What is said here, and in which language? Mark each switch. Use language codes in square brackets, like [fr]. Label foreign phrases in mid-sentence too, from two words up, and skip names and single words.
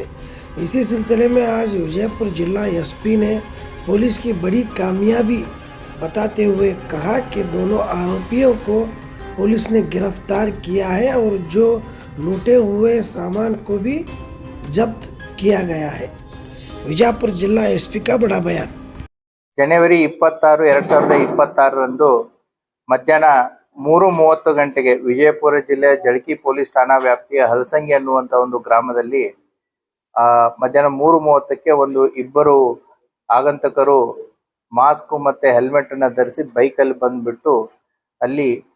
[hi] इसी सिलसिले में आज विजयपुर जिला एसपी ने पुलिस की बड़ी कामयाबी बताते हुए कहा कि दोनों आरोपियों को पुलिस ने गिरफ्तार किया है और जो लूटे हुए सामान को भी जब्त किया गया है। विजयपुर जिला एसपी का बड़ा बयान। [kn] ಜನವರಿ 26, 2026ರಂದು ಮಧ್ಯಾಹ್ನ 3:30 ಗಂಟೆಗೆ ವಿಜಯಪುರ ಜಿಲ್ಲೆಯ ಜಳಕಿ ಪೊಲೀಸ್ ಠಾಣಾ ವ್ಯಾಪ್ತಿಯ ಹಲಸಂಗಿ ಅನ್ನುವಂತ ಒಂದು ಗ್ರಾಮದಲ್ಲಿ ಮಧ್ಯಾಹ್ನ 3:30ಕ್ಕೆ ಒಂದು ಇಬ್ಬರು ಆಗಂತಕರು ಮಾಸ್ಕ್ ಮತ್ತೆ ಹೆಲ್ಮೆಟ್ ಅನ್ನ ಧರಿಸಿ ಬೈಕ್ ಅಲ್ಲಿ ಬಂದ್ಬಿಟ್ಟು ಅಲ್ಲಿ